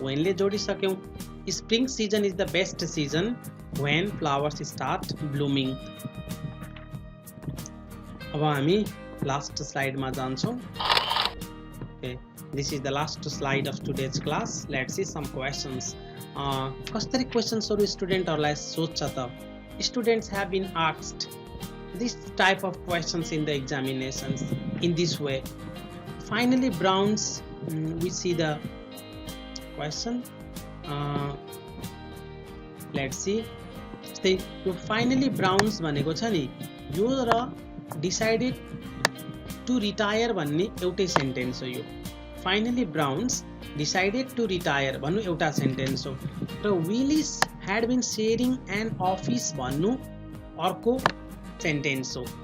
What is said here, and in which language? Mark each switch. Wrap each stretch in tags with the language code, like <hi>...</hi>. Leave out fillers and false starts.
<ne>वेनले जोडिसक्यौँ.</ne> <en>Spring season is the best season when flowers start blooming.</en> <ne>अब हामी last स्लाइडमा जान्छौँ.</ne> <en>Okay, this is the last slide of today's class. Let's see some questions.</en> <ne>कसरी क्वेसन्सहरू स्टुडेन्टहरूलाई सोध्छ त?</ne> <en>Students have been asked this type of questions in the examinations in this way. Finally Browns, we see the question. Let's see.</en> <ne>So finally Browns भनेको छ नि, यो र</ne> <en>decided to retire</en> <ne>भन्ने एउटै सेन्टेन्स हो. यो</ne> <en>finally Browns decided to retire</en> <ne>भन्नु एउटा सेन्टेन्स हो, र</ne> <en>Willis had been sharing an office</en> <ne>भन्नु अर्को सेन्टेन्स हो.</ne>